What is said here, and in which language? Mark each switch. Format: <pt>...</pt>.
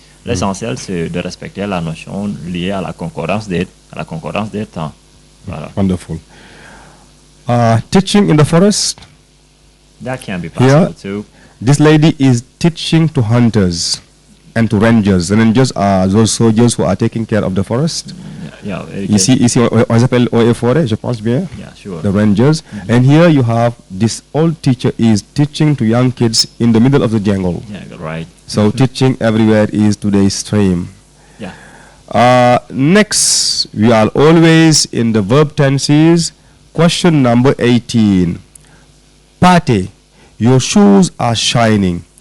<fr>L'essentiel c'est de respecter la notion liée à la concordance des temps. Voilà.</fr> <en>Wonderful. Teaching in the forest. That can be possible too. This lady is teaching to hunters and to rangers. The rangers are those soldiers who are taking care of the forest. Yeah,</en> <fr>Ici, on s'appelle OE Forêt, je pense bien.</fr> <en>Yeah, sure. The rangers. And here you have this old teacher is teaching to young kids in the middle of the jungle. Yeah, right. So teaching everywhere is today's theme. Yeah. Next, we are always in the verb tenses. Question number 18. Partie, your shoes are shining.</en>